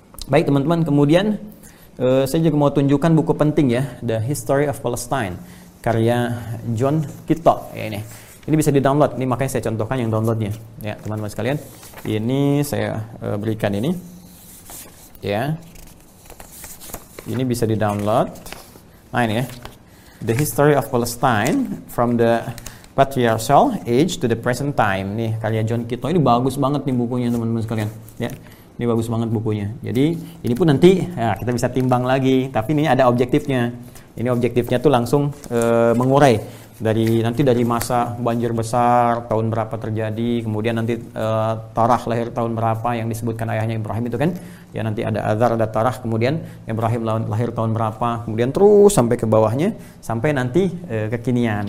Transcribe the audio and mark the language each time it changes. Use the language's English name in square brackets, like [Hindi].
[Indonesian] Baik teman-teman, kemudian saya juga mau tunjukkan buku penting ya, The History of Palestine karya John Kitto ya. Ini bisa di-download. Ini makanya saya contohkan yang downloadnya ya teman-teman sekalian. Ini saya berikan ini ya, ini bisa di-download. Nah ini ya. [English] The history of Palestine from the patriarchal age to the present time. [Indonesian] Nih karya John Kito. Ini bagus banget nih bukunya teman-teman sekalian. Ya. Ini bagus banget bukunya. Jadi ini pun nanti ya, kita bisa timbang lagi. Tapi ini ada objektifnya. Ini objektifnya tuh langsung mengurai. Dari nanti dari masa banjir besar tahun berapa terjadi, kemudian nanti Tarah lahir tahun berapa yang disebutkan ayahnya Ibrahim itu kan, ya nanti ada Azar, ada Tarah, kemudian Ibrahim lahir tahun berapa, kemudian terus sampai ke bawahnya sampai nanti kekinian.